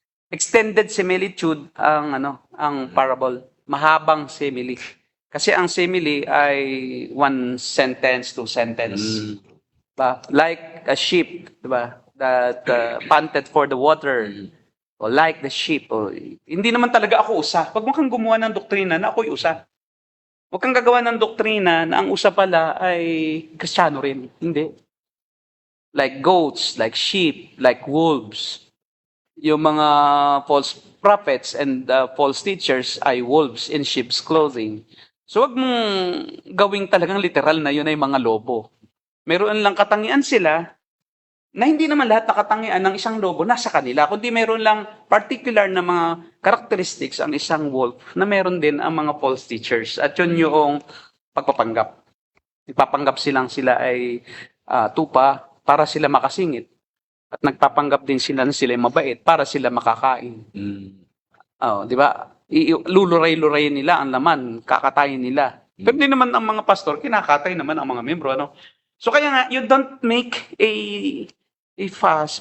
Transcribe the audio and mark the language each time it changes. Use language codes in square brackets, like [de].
[tl] Extended similitude ang parable. Mahabang simile. Kasi ang simile ay [en] one sentence, two sentence. [tl] Diba? [en] Like a sheep, [tl] diba? [en] That panted for the water. O like the sheep. [tl] O, hindi naman talaga ako usa. Huwag mo kang gumawa ng doktrina na ako'y usa. Huwag kang gagawa ng doktrina na ang usa pala ay Kristiyano rin. Hindi. [en] Like goats, like sheep, like wolves. [tl] Yung mga [en] false prophets and false teachers ay wolves in sheep's clothing. [tl] So wag mong gawing talagang literal na yun ay mga lobo. Meron lang katangian sila na hindi naman lahat na katangian ng isang lobo nasa kanila, kundi meron lang particular na mga characteristics ang isang wolf na meron din ang mga false teachers. At yun yung pagpapanggap. Ipapanggap sila ay tupa para sila makasingit. At nagpapanggap din sila na sila ay mabait para sila makakain. Di ba? Luluray-luray nila ang laman, kakatayin nila. Pero hindi naman ang mga pastor, kinakatay naman ang mga membro. [en] So [tl] kaya nga, [en] you don't make a fuss.